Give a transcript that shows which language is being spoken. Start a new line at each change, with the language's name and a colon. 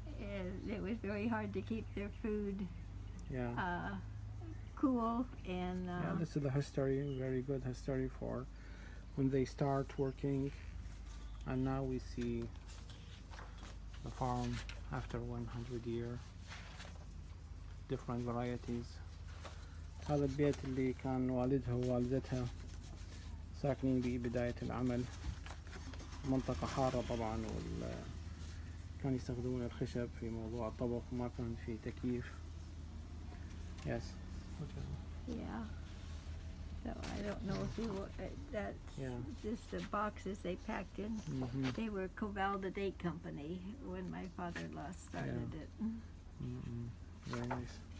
English: And it was very hard to keep their food cool. And yeah, this is the history, very good history for when they start working. And now we see the farm after 100 years, different varieties.
Arabic: هذا البيت اللي كان والدها ووالدتها ساكنين ببداية العمل، منطقة حارة طبعا، كانوا يستخدمون الخشب في موضوع الطبخ، وما كان في تكييف.
English: Yes. Yeah. So I don't know if you that's just the boxes they packed in. They were Covalda Date Company when my father-in-law started it. Very nice.